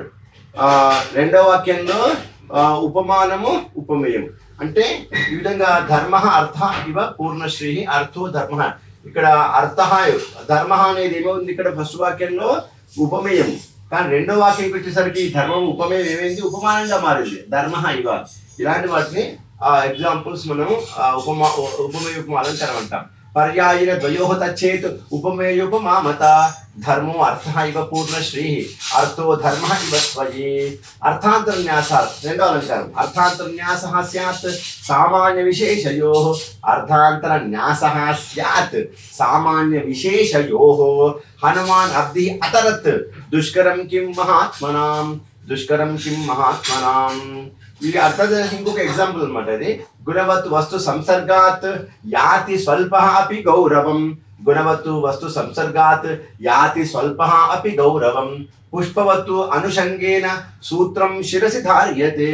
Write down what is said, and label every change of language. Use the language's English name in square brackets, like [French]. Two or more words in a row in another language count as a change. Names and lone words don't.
[Telugu] రెండవ వాక్యంలో ఉపమానము ఉపమేయం అంటే ఈ విధంగా [Sanskrit] धर्म अर्थ इव पूर्णश्री अर्थो धर्म. [Telugu] ఇక్కడ అర్థ ధర్మ అనేది ఏమైంది? ఇక్కడ ఫస్ట్ వాక్యంలో ఉపమేయం, కానీ రెండో వాక్యంకి వచ్చేసరికి ధర్మం ఉపమేయం ఏమైంది? ఉపమానంగా మారింది. [Sanskrit] धर्म इव. [Telugu] ఇలాంటి వాటిని ఎగ్జాంపుల్స్ మనం ఉపమేయ ఉపమ అలంకారం అంటాం. [Sanskrit] पर्यायेन द्वयोः तच्छेत् उपमेयोपमामता धर्मो अर्थः इव पूर्णश्रीः अर्थो धर्मः इव त्वयि अर्थान्तरन्यासः [Telugu] రెండో అలంకారం [Sanskrit] अर्थान्तरन्यासः स्यात् सामान्यविशेषयोः अर्थान्तरन्यासः स्यात् सामान्यविशेषयोः हनुमान् अब्धिः अतरत् दुष्करं किं महात्मनां [Telugu] ఇది అర్థం ఇంకొక ఎగ్జాంపుల్ అన్నమాట. [Sanskrit] ఇది गुणवत् वस्तु संसर्गात् याति स्वल्पः अपि गौरवम् गुणवत्तु वस्तु संसर्गात् याति स्वल्पः अपि गौरवम् पुष्पवत्तु अनुषङ्गेन सूत्रम् शिरसि धार्यते.